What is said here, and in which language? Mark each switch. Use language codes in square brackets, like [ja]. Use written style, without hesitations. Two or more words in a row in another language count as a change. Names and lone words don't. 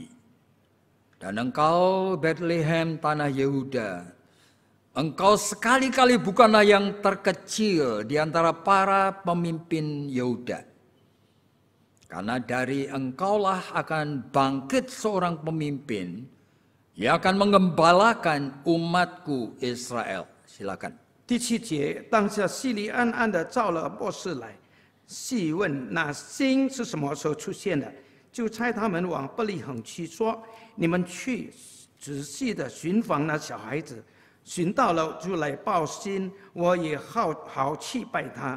[id] Dan engkau Bethlehem tanah Yehuda, engkau sekali-kali bukanlah yang terkecil di antara para pemimpin Yehuda. Karena dari engkaulah akan bangkit seorang pemimpin yang akan mengembalakan umatku Israel. Silakan. [zh] 第7节，当下西里暗暗地召了博士来，细问那星是什么时候出现的，就差他们往伯利恒去，说：你们去仔细地寻访那小孩子，寻到了就来报信，我也好去拜他。